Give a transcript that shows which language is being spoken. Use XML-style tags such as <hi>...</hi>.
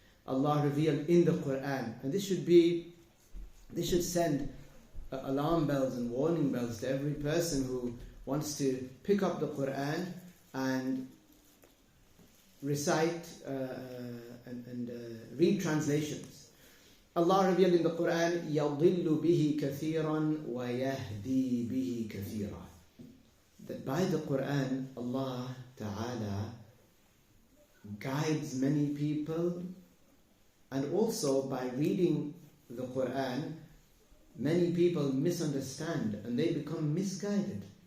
<en>Allah revealed in the Quran, and this should send alarm bells and warning bells to every person who wants to pick up the Quran and recite and read translations. Allah revealed in the Quran,</en> <ar>يَضِلُّ بِهِ كَثِيرًا وَيَهْدِي بِهِ كَثِيرًا.</ar> <en>That by the Quran, Allah Ta'ala guides many people, and also by reading the Quran, many people misunderstand and they become misguided.</en>